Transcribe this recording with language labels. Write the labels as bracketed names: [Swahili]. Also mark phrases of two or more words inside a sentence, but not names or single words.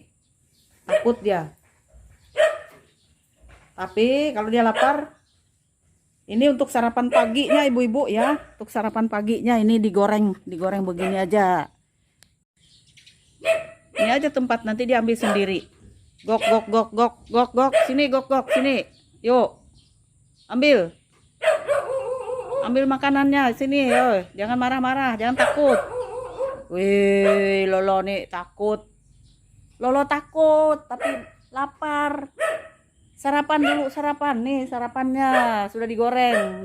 [Indonesian] Takut dia. Tapi kalau dia lapar, ini untuk sarapan paginya ibu-ibu ya. Untuk sarapan paginya ini digoreng begini aja. Ini aja tempat, nanti diambil sendiri. Gok gok gok gok gok gok. Sini gok gok sini. Yuk. Ambil. Ambil makanannya sini, yo. Jangan marah-marah, jangan takut. Wih, Lolo nih takut. Lolo takut tapi lapar. Sarapan dulu, sarapan nih, sarapannya sudah digoreng.